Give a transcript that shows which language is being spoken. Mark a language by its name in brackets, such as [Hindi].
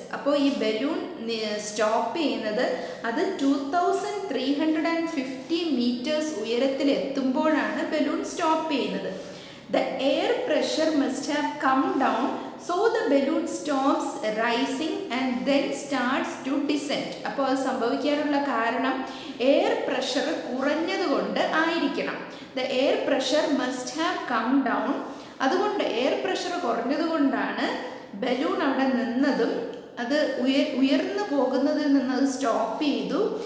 [Malayalam] അപ്പോൾ ഈ balloon stop ചെയ്യുന്നത് അത് 2350 meters ഉയരത്തിലെത്തുമ്പോഴാണ് ബലൂൺ സ്റ്റോപ്പ് ചെയ്യുന്നത്. [English] The air pressure must have come down, so the balloon stops rising and then starts to descend. [Malayalam] അപ്പോൾ അത് സംഭവിക്കാനുള്ള കാരണം എയർ പ്രഷർ കുറഞ്ഞതുകൊണ്ട് ആയിരിക്കണം. [English] The air pressure must have come down. [Malayalam] അതുകൊണ്ട് air pressure കുറഞ്ഞതുകൊണ്ടാണ് balloon അവിടെ നിന്നതും അത് ഉയർന്നു പോകുന്നതിൽ നിന്ന് അത് സ്റ്റോപ്പ് ചെയ്തു.